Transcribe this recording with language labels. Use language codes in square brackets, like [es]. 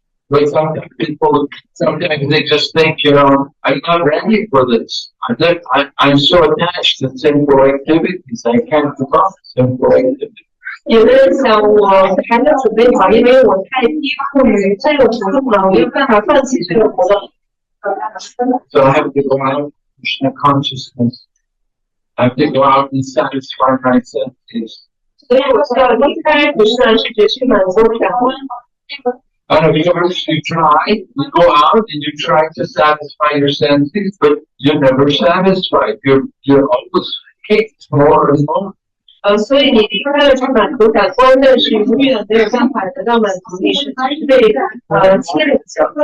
[en] But sometimes they just think, I'm not ready for this. I'm so attached to sinful activities. I can't give up sinful activities. [zh] 有的人想我还没准备好，因为我太依附于这个活动了，我没有办法放弃这个活动。 [en] So I have to go out Krishna consciousness. I have to go out and satisfy my senses. [zh] 所以我需要离开不是世界去满足感官。 [en] And of course, you go out and you try to satisfy your senses, but you're never satisfied. You're always kicked more and more. [zh] 所以你离开了去满足感官，但是永远没有办法得到满足，你是被牵着走。